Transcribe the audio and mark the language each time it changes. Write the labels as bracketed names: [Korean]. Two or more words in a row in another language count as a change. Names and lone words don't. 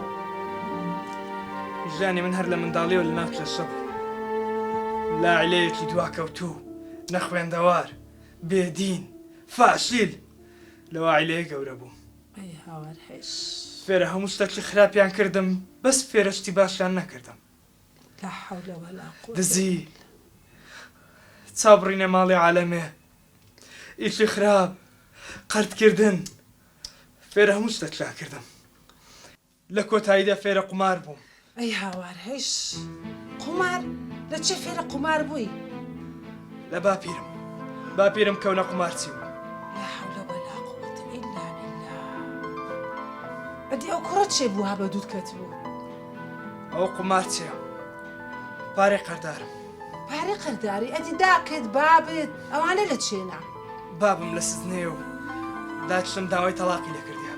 [Central Kurdish] ژیانی من هەر لە منداڵیەوە لە ناو کێشە بوو. لاعیلەیەکی دواکەوتوو، نەخوێندەوار، بێدین، فاشیل لەوە عیلەیە گەورە بوو. ئەی هاوار هێش. فێرە هەموو شتێکی خراپیان کردم، بەس فێرەشتی باشیان نەکردم. [Arabic] لا حول ولا قوة. [Central Kurdish] دزی، چاوبڕینە ماڵی عالەمێ، ئیشی خراپ، قەرتکردن، فێرە هەموو شتێکیان کردم. لە کۆتاییدا فێرە قومار بووم. ئەی هاوار هێش قومار لە چێ فێرە قومار بووی؟ لە باپیرم کەونە قومارچی بوو. [Arabic] لا حول ولا قوة إلا بالله. [Central Kurdish] ئەدی ئەو کوڕە چێ بوو ها بە دوود کەت بوو؟ ئەو قومارچیە، پارەی قەردارم. پارەی قەرداری ئەدی داکەیت بابت ئەوانە لە چێنە؟ بابم لە سزنێ و داچم داوای تەلاقی لەکردیان.